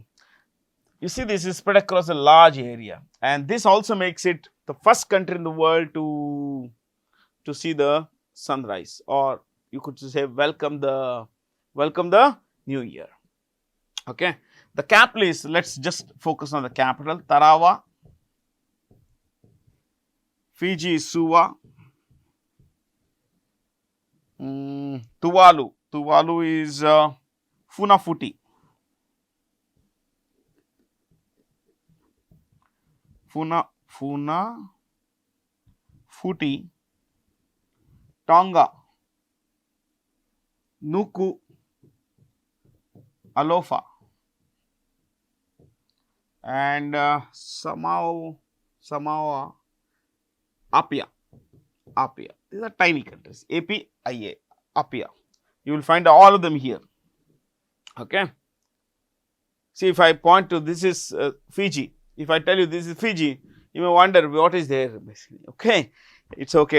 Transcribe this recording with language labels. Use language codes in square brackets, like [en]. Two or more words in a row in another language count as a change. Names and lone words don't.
[en] You see, this is spread across a large area, and this also makes it the first country in the world to see the sunrise, or you could say welcome the new year. Okay. The capital is, let's just focus on the capital, Tarawa. Fiji is Suva. Tuvalu. Tuvalu is Funafuti. Funafuti. Tonga. Nuku. Alofa. And Samoa, Apia. These are tiny countries. APIA, Apia. You will find all of them here. Okay. See, if I point to this is Fiji. If I tell you this is Fiji, you may wonder what is there basically. Okay. It's okay.